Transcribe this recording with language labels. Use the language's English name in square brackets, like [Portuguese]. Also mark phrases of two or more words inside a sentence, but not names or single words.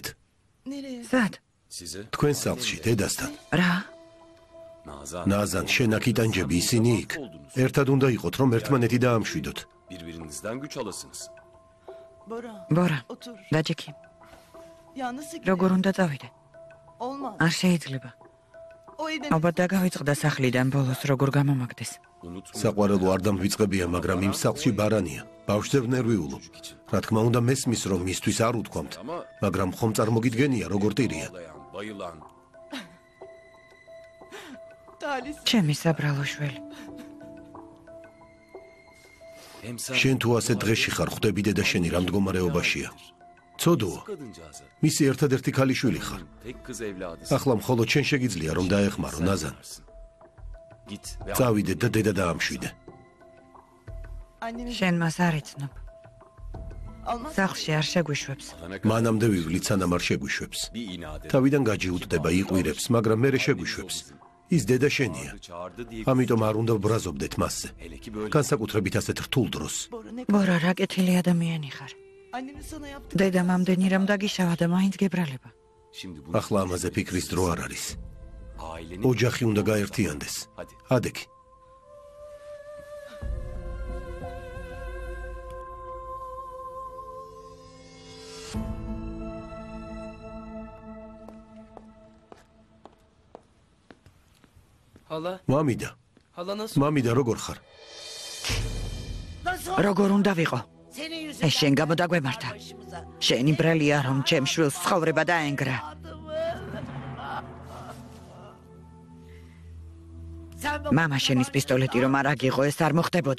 [Georgian] სად? [Turkish] Size [Georgian] თქვენ სახლში დედასთან. რა? Nazan. ნაზან, შენ აქ იტანჯები, ისინი იქ. ერთად უნდა იყოთ, რომ ერთმანეთი დაამშვიდოთ. [Turkish] Birbirinizden güç alasınız. [Georgian] ბორა, დაჯექი. როგორ უნდა წავიდე? არ შეიძლება. ალბათ დაგავიწყდა სახლიდან ბოლოს როგორ გამომაგდეს. საყვარელო არ დამვიწყებია, მაგრამ იმ სახლში ბარანია. ბავშვზე ვნერვიულობ. რა თქმა უნდა მესმის, რომ მისთვის არ უთქვამთ, მაგრამ ხომ წარმოგიდგენია, როგორ ტირია. [Turkish] Ağlayan, bayılan. [Georgian] ჩემი საბრალო შვილი. [Turkish] Hem sen [Georgian] შენ თუ ასე დღეში ხარ, ხვდები დედა შენი რა მდგომარეობაშია. ცოდოა, [Turkish] kadıncağızı. [Georgian] მისი ერთადერთი ქალიშვილი ხარ. [Turkish] Tek kız evladısın. [Georgian] ახლა მხოლოდ შენ შეგიძლია, რომ დაეხმარო ნაზან. [Turkish] Git ve [Georgian] წავიდე და დედა დაამშვიდე. შენ მას არ იცნობ. სახლში არ შეგვიშვებს. მანამდე ვივლით, სანამ არ შეგვიშვებს. [Turkish] bir inat et. [Georgian] თავიდან გაჯიუტდება, იყურებს, მაგრამ მერე შეგვიშვებს. ის დედა შენია. [Turkish] Çağırdı diye. [Georgian] ამიტომ არ უნდა ვბრაზობდეთ მასზე. [Turkish] Hele ki böyle. [Georgian] განსაკუთრებით ასეთ რთულ დროს. ბორა, რა კეთილი ადამიანი ხარ. დედა მამდენი რამ დაგიშავა და მაინც გებრალება. [Turkish] Şimdi bunu [Georgian] ახლა ამაზე ფიქრის დრო არ არის. [Turkish] ailenin [Georgian] ოჯახი უნდა გაერთიანდეს. [Turkish] Hadi. [Georgian] ადექი. [Turkish] Hala, [Georgian] მამიდა, [Turkish] hala nasıl? [Georgian] მამიდა როგორ ხარ? როგორ უნდა ვიყო? ეს შენ გამოდაგვემართა. შენი ბრალია რომ ჩემ შვილს ცხოვრება დაენგრა. მამა შენის პისტოლეტი რომ არ აგიღო, ეს არ მოხდებოდა.